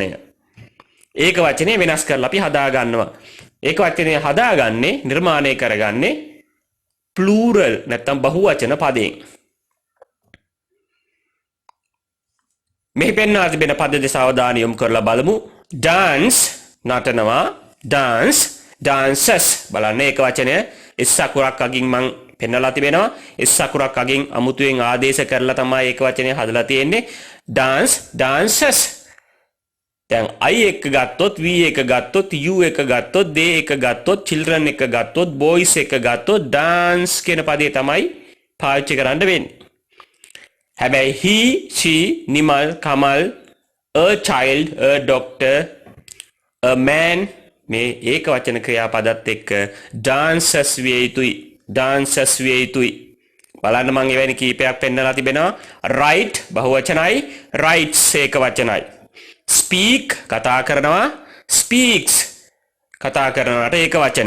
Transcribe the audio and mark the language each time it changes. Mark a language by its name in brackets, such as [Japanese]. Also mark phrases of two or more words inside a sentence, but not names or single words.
[Sinhala] ඒකවචනය වෙනස් කරලා අපි හදාගන්නවා. ඒකවචනය හදාගන්නේ, නිර්මාණය කරගන්නේ plural නැත්නම් බහුවචන පදයෙන්. මෙහි පෙන්වා තිබෙන පද දෙස අවධානය යොමු කරලා බලමු. dance නටනවා, [English] dance, dances. [Sinhala] බලන්න ඒක වචනය s අකුරක් අගින් මම පෙන්නලා තිබෙනවා. s අකුරක් අගින් අමුතුවෙන් ආදේශ කරලා තමයි ඒක වචනය හදලා තියෙන්නේ. [English] dance, dances. [Sinhala] දැන් I එක ගත්තොත්, V එක ගත්තොත්, U එක ගත්තොත්, they එක ගත්තොත්, children එක ගත්තොත්, boys එක ගත්තොත් dance කියන පදේ තමයි පාවිච්චි කරන්න වෙන්නේ. [English] හැබැයි he, she, [Sinhala] නිමල්, කමල්, [English] a child, a doctor, a man [Sinhala] මේ ඒක වචන ක්‍රියාපදත් එක්ක dances විය යුතුයි. dances විය යුතුයි. බලන්න මම එවැනි කීපයක් පෙන්නලා තිබෙනවා. write බහුවචනයි, writes ඒක වචනයි. speak කතා කරනවා, speaks කතා කරනවාට ඒක වචනය.